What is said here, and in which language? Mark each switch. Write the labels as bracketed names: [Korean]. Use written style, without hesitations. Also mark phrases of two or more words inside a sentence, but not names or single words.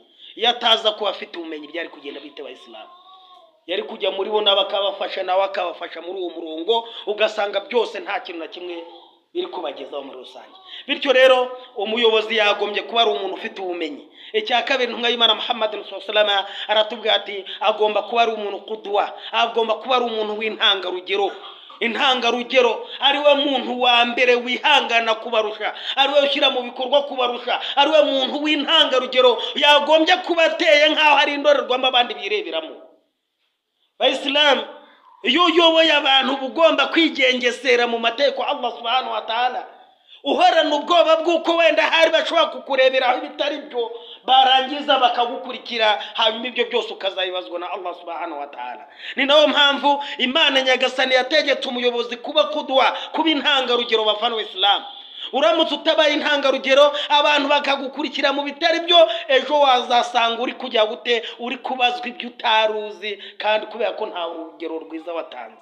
[Kinyarwanda] iyo ataza kuba afite ubumenyi byari kugenda bite abayisilamu, yari kujya muri bo n'abakabafasha, nawe akabafasha muri uwo murongo, ugasanga byose nta kintu na kimwe biri kubagezaho muri rusange. bityo rero umuyobozi yagombye kuba ari umuntu ufite ubumenyi. icya kabiri, intumwa y'Imana Muhammad [Arabic] صلى الله عليه وسلم [Kinyarwanda] aratubwira ati, agomba kuba ari umuntu qudwa, agomba kuba ari umuntu w'intangarugero. intangarugero ariwe muntu wa mbere wihangana kubarusha, ariwe ushyira mu bikorwa kubarusha, ariwe muntu w'intangarugero yagombye kuba ateye nk'aho hari indorerwamo abandi bireberamo. Bayisilamu, iyo uyoboye abantu ugomba kwigengesera mu mategeko Allah [Arabic] سبحانه وتعالى, [Kinyarwanda] uhorana ubwoba bw'uko wenda hari bashobora kukureberaho ibitari byo, barangiza bakagukurikira, hanyuma ibyo byose ukazabibazwa na Allah [Arabic] سبحانه وتعالى. [Kinyarwanda] ni nayo mpamvu Imana nyagasani yategetse umuyobozi kuba qudwa, kuba intangarugero. bafana b'Islam, uramutse utabaye intangarugero, abantu bakagukurikira mu bitari byo, ejo wazasanga uri kujya gute, uri kubazwa ibyo utaruzi, kandi kubera ko nta urugero rwiza watanze.